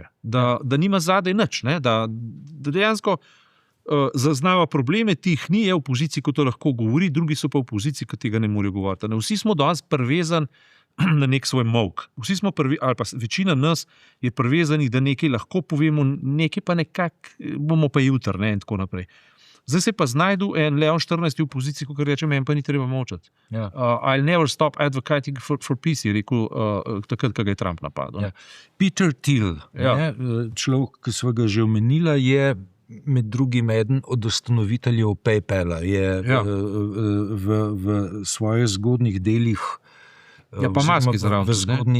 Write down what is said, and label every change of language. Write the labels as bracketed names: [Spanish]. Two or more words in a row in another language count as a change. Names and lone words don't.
[Slovenian] Da nima zadaj nič, da dejansko zaznava probleme, tih ni, je v poziciji, ko to lahko govori, drugi so pa v poziciji, ko tega ne morejo govoriti. Vsi smo danes privezani na nek svoj molk. Vsi smo ali pa večina nas je privezanih, da nekaj lahko povemo, nekaj pa nekako bomo pa jutri, in tako naprej. Zdaj se pa znajdu en Leon 14. v poziciji, ko reče, meni pa ni treba molčati. [English] I'll never stop advocating for peace, [Slovenian] je rekel takrat, ko ga je Trump napadel. Peter Thiel, človek, ki smo ga že omenila, je med drugim eden od ustanoviteljev PayPala. Je v svojih zgodnjih delih, pa maski zraven,